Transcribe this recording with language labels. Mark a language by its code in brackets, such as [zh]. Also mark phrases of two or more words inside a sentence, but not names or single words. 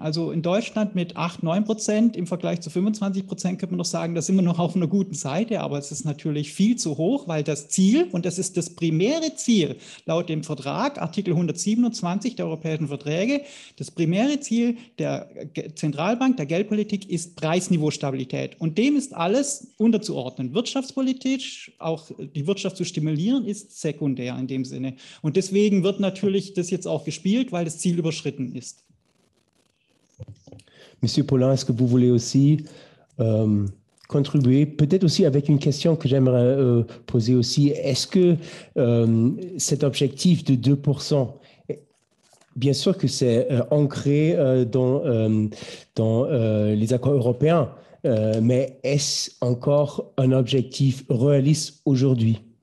[de] Also in Deutschland mit 8-9% im Vergleich zu 25% könnte man noch sagen, da sind wir noch auf einer guten Seite, aber es ist natürlich viel zu hoch, weil das Ziel, und das ist das primäre Ziel laut dem Vertrag, Artikel 127 der europäischen Verträge, das primäre Ziel der Zentralbank, der Geldpolitik ist Preisniveaustabilität. Und dem ist alles unterzuordnen. Wirtschaftspolitisch, auch die Wirtschaft zu stimulieren, ist sekundär in dem Sinne. Und deswegen wird natürlich das jetzt auch gespielt, weil das Ziel überschritten ist. [fr] Monsieur Paulin, est-ce que vous voulez aussi contribuer, peut-être aussi avec une question que j'aimerais poser aussi. Est-ce que cet objectif de 2%, bien sûr que c'est ancré dans les accords européens, mais est-ce encore un objectif réaliste aujourd'hui?